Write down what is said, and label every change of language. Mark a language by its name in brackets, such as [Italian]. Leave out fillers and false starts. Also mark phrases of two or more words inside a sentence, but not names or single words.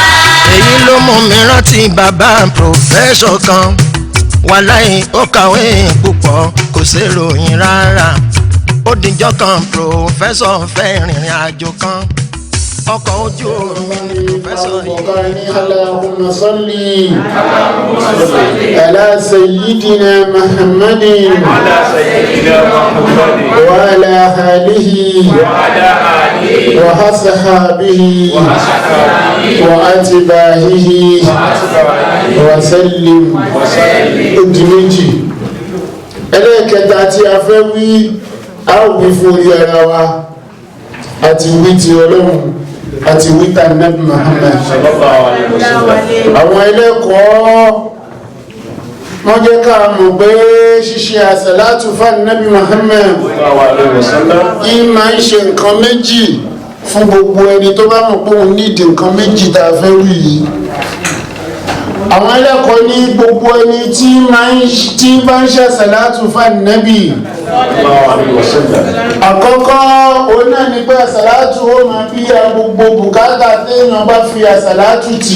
[Yoruba] èyí ló mú mi rántí bàbá pòfẹ́sọ̀ kan, wàláì ó kàwé púpọ̀ kò ṣèròyìn rárá. ó dijọ́ kan pòfẹ́sọ̀ fẹ́ rìnrìn àjò kan, ọkọ̀ ojú omi ni pòfẹ́sọ̀ yìí. [Arabic] اللهم صل على سيدنا محمد وعلى آله وأصحابه وأتباعه وسلم. [Yoruba] odi méjì. ẹlẹ́ẹ̀kẹta tí a fẹ́ wí, a ò wí fún orí ara wa àti wí ti Ọlọ́run àti wí ta Nabi Muhammad [Arabic] صلى الله عليه وسلم. [Yoruba] àwọn ẹlẹ́kọ̀ọ́ wọ́n jẹ́ ká mọ̀ pé ṣíṣe àsàlátù fún Nabi Muhammad yìí máa ń ṣe nǹkan méjì fún gbogbo ẹni tó bá mọ̀ pé òun nídìí nǹkan méjì tá a fẹ́ wí yìí. àwọn ẹlẹ́kọ̀ọ́ ní gbogbo ẹni tí bá ń ṣe àsàlátù fún Nabi àkọ́kọ́ òun náà ní pé àsàlátù ó máa bí gbogbo bùkátà téèyàn bá fi àsàlátù tì.